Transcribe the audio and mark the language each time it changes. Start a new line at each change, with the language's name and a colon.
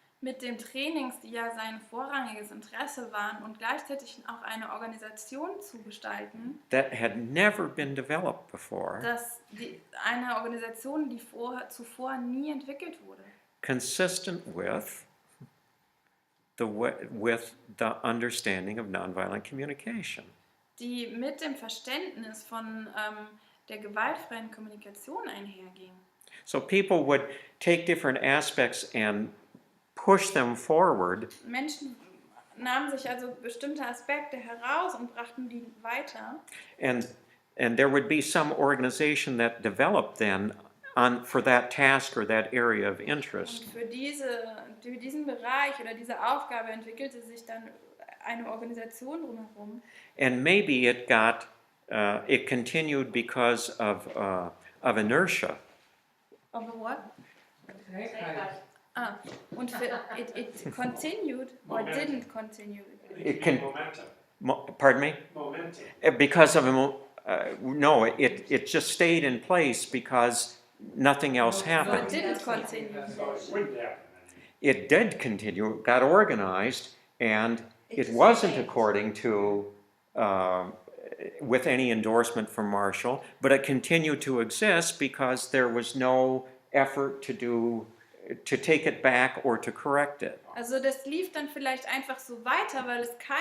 German: Mit den Trainings, die ja sein vorrangiges Interesse waren, und gleichzeitig auch eine Organisation zu gestalten,
English: that had never been developed before,
German: eine Organisation, die zuvor nie entwickelt wurde.
English: consistent with the understanding of nonviolent communication.
German: Die mit dem Verständnis von der gewaltfreien Kommunikation einherging.
English: So people would take different aspects and push them forward,
German: Menschen nahmen sich also bestimmte Aspekte heraus und brachten die weiter.
English: and there would be some organization that developed then for that task or that area of
German: Und
English: interest.
German: für diesen Bereich oder diese Aufgabe entwickelte sich dann eine Organisation drumherum.
English: And maybe it continued because of inertia. Of a what?
German: Trägheit. Und
English: it continued or didn't continue. It can, Momentum. pardon me? Momentum. Because of no, it just stayed in place because nothing else Or it happened. didn't continue. So it wouldn't happen. It did continue, got organized, and it wasn't according to with any endorsement from Marshall, but it continued to exist because there was no effort to take it back or to correct it.
German: Also das lief dann vielleicht einfach so weiter, weil es